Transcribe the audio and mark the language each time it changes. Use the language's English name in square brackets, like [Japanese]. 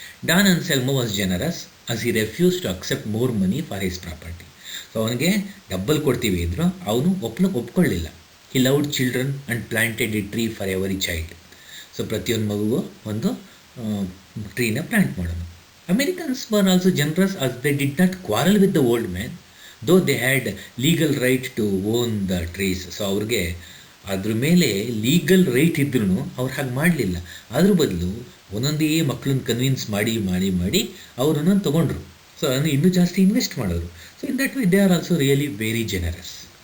[English] Don Anselmo was generous as he refuse to accept more money for his property. [Kannada] So ಅವನಿಗೆ double ಕೊಡ್ತೀವಿ ಇದ್ರು ಅವನು ಒಪ್ಕೊಳ್ಳಿಲ್ಲ. [English] He loved children and planted a tree for every child. [Kannada] So ಪ್ರತಿಯೊಂದು ಮಗುವು ಒಂದು ಟ್ರೀನ plant ಮಾಡೋದು. [English] Americans were also generous as they did not quarrel with the old man, though they had legal right to own the trees. [Kannada] So ಅವ್ರಿಗೆ ಅದ್ರ ಮೇಲೆ legal right ಇದ್ರೂ ಅವ್ರು ಹಾಗೆ ಮಾಡಲಿಲ್ಲ. ಅದ್ರ ಬದಲು ಒಂದೊಂದೇ ಮಕ್ಕಳನ್ನ ಕನ್ವಿನ್ಸ್ ಮಾಡಿ ಮಾಡಿ ಮಾಡಿ ಅವರನ್ನು ತೊಗೊಂಡ್ರು. ಸೊ ಅದನ್ನು ಇನ್ನೂ ಜಾಸ್ತಿ ಇನ್ವೆಸ್ಟ್ ಮಾಡೋರು. [English] So in that way they are also really very generous.